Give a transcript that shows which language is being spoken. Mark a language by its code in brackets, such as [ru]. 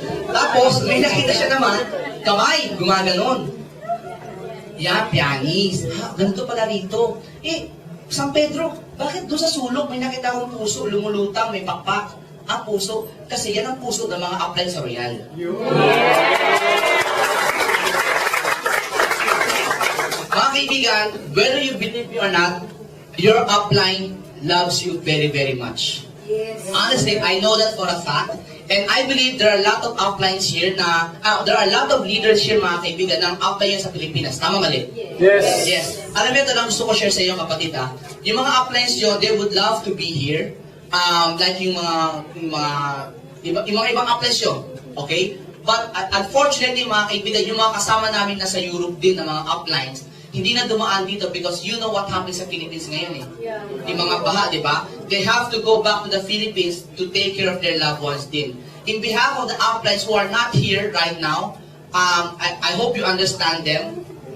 [tl] Tapos, may nakita siya naman, kamay, gumaganon. Yan, pianist. Ganito pala rito. San Pedro, bakit doon sa sulok may nakita akong puso, lumulutang, may pakpak? Puso. Kasi yan ang puso ng mga upline sa Royal. [en] Mga kaibigan, whether you believe me or not, your upline loves you very, very much. Honestly, I know that for a fact. And I believe there are a lot of uplines here there are a lot of leaders here, [tl] mga kaibigan, ng upline sa Pilipinas. Tama mali? [en] Yes. [tl] Alam mo, ito lang gusto ko share sa iyo, kapatid, Yung mga uplines yun, [en] they would love to be here. [tl] Like yung mga ibang uplines yun. Okay? But unfortunately, mga kaibigan, yung mga kasama namin nasa Europe din, na mga uplines, hindi na dumaan dito [en] because you know what happens [tl] sa Philippines ngayon Yung mga baha, di ba? [en] They have to go back to the Philippines to take care of their loved ones din. In behalf of the uplines who are not here right now, I hope you understand them.